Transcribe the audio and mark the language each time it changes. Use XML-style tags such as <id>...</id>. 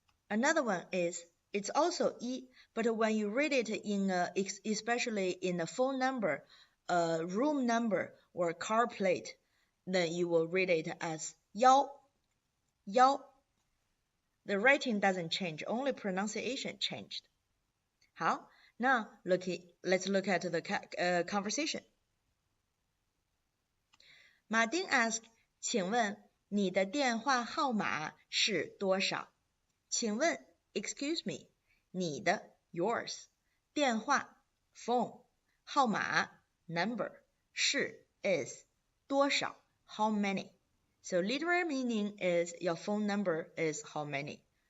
<en>Another one is, it's also 1, but when you read it especially in a phone number, a room number, or car plate, then you will read it as 1, 1. The writing doesn't change, only pronunciation changed. 好, now let's look at the conversation. Martin asked,</en> <zh>请问你的电话号码是多少？请问</zh> <en>excuse me,</en> <zh>你的</zh> <en>yours,</en> <zh>电话</zh> <en>phone,</en> <zh>号码</zh> <en>number,</en> <zh>是</zh> <en>is,</en> <zh>多少</zh> <en>how many. So literal meaning is your phone number is how many.</en>